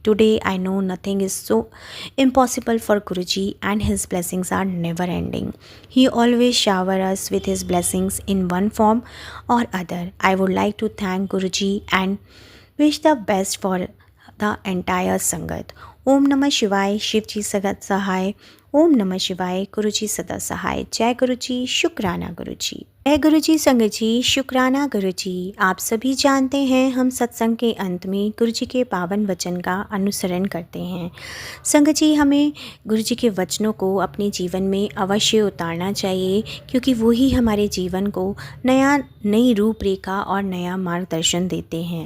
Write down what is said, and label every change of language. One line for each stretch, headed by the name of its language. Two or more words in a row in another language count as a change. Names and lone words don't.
English: Today, I know nothing is so impossible for Guruji, and his blessings are never ending. He always showers us with his blessings in one form or other. I would like to thank Guruji and wish the best for the entire Sangat.
Hindi: ओम नमः शिवाय, शिव जी सदा सहाय। ओम नमः शिवाय, गुरु जी सदा सहाय। जय गुरु जी, शुक्राना गुरु जी। जय गुरु जी, संगत जी, शुक्राना गुरु जी। आप सभी जानते हैं हम सत्संग के अंत में गुरु जी के पावन वचन का अनुसरण करते हैं। संगत जी, हमें गुरु जी के वचनों को अपने जीवन में अवश्य उतारना चाहिए, क्योंकि वो ही हमारे जीवन को नई रूपरेखा और नया मार्गदर्शन देते हैं।